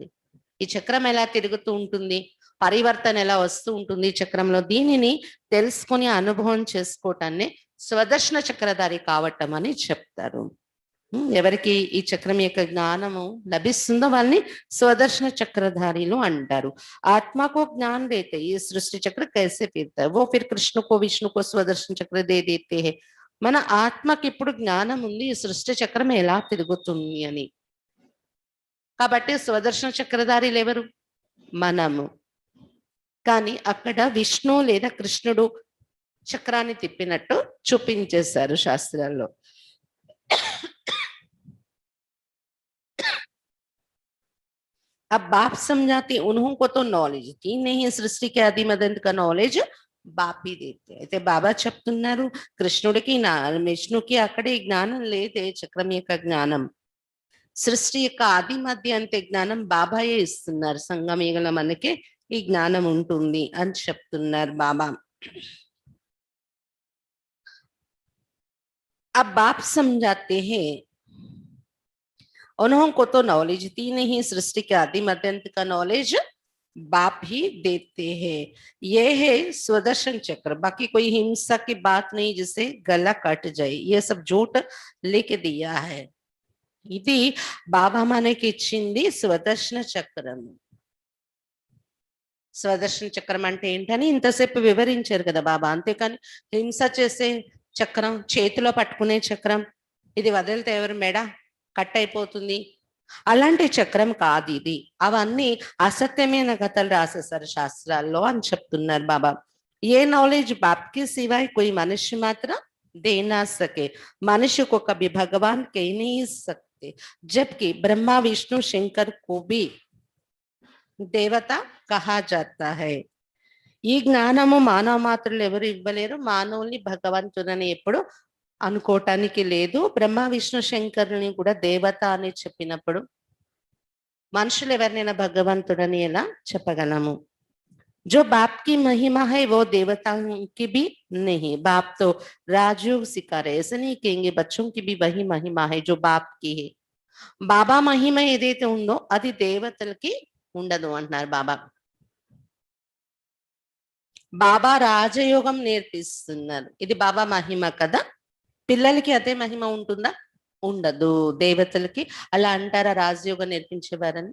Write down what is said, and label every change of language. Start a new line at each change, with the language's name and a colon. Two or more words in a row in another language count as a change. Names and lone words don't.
Telugu: ఈ చక్రం ఎలా తిరుగుతూ ఉంటుంది, పరివర్తన ఎలా వస్తూ ఉంటుంది ఈ చక్రంలో, దీనిని తెలుసుకొని అనుభవం చేసుకోవటాన్ని స్వదర్శన చక్రధారి కావటం అని చెప్తారు. ఎవరికి ఈ చక్రం యొక్క జ్ఞానము లభిస్తుందో వాళ్ళని స్వదర్శన చక్రధారిలు అంటారు.
Hindi: आत्मा को ज्ञान देते ये सृष्टि चक्र कैसे फिरता है, वो फिर कृष्ण को विष्णु को स्वदर्शन चक्र दे देते हैं.
Telugu: మన ఆత్మకి ఇప్పుడు జ్ఞానం ఉంది ఈ సృష్టి చక్రం ఎలా తిరుగుతుంది అని. కాబట్టి స్వదర్శన చక్రధారిలు ఎవరు? మనము. కానీ అక్కడ విష్ణు లేదా కృష్ణుడు చక్రాన్ని తిప్పినట్టు చూపించేశారు శాస్త్రాల్లో.
Hindi: अब बाप समझाते उन्हों को तो नॉलेज थी नहीं, सृष्टि के आदि मदंत का नॉलेज బాప్ ही देते.
Telugu: అయితే బాబా చెప్తున్నారు కృష్ణుడికి విష్ణుకి అక్కడే జ్ఞానం లేదే, చక్రం యొక్క జ్ఞానం. సృష్టి యొక్క ఆది మధ్య అంతే జ్ఞానం బాబాయే ఇస్తున్నారు. సంగమయుగంలో మనకి ఈ జ్ఞానం ఉంటుంది అని చెప్తున్నారు బాబా.
Hindi: अब बाप समझाते हैं उन्हों को तो नॉलेज थी नहीं, सृष्टि के आदि मध्यांत का नॉलेज बाप ही देते हैं। ये है स्वदर्शन चक्र, बाकी कोई हिंसा की बात नहीं जिससे गला कट जाए, ये सब झूठ लेके दिया है।
Telugu: ఇది బాబా మనకి ఇచ్చింది స్వదర్శన చక్రం. స్వదర్శన చక్రం అంటే ఏంటని ఇంతసేపు వివరించారు కదా బాబా. అంతేకాని హింస చేసే చక్రం, చేతిలో పట్టుకునే చక్రం, ఇది వదిలితే ఎవరు మెడ కట్ అయిపోతుంది, అలాంటి చక్రం కాదు ఇది. అవన్నీ అసత్యమైన కథలు రాసేసారు శాస్త్రాల్లో అని చెప్తున్నారు బాబా.
Hindi: ये नॉलेज बाप की सिवाय कोई मनुष्य मात्र दे ना सके, मनुष्य को कभी भगवान कह नहीं सकते, जबकि ब्रह्मा विष्णु शंकर को भी देवता कहा जाता है.
Telugu: ఈ జ్ఞానము మానవ మాత్రులు ఎవరు ఇవ్వలేరు, మానవుల్ని భగవంతుడని ఎప్పుడు అనుకోవటానికి లేదు. బ్రహ్మ విష్ణు శంకరుని కూడా దేవత అని చెప్పినప్పుడు మనుషులు ఎవరినైనా భగవంతుడని ఎలా చెప్పగలము?
Hindi: जो बाप की महिमा है वो देवताओं की भी नहीं. बाप तो राजयोग सिखा रहे, ऐसे नहीं कहेंगे बच्चों की भी वही महिमा है जो बाप की है.
Telugu: బాబా మహిమ ఏదైతే ఉందో అది దేవతలకి ఉండదు అంటున్నారు బాబా. బాబా రాజయోగం నేర్పిస్తున్నారు, ఇది బాబా మహిమ కదా. పిల్లలకి అదే మహిమ ఉంటుందా? ఉండదు. దేవతలకి అలా అంటారా రాజయోగం నేర్పించేవారని?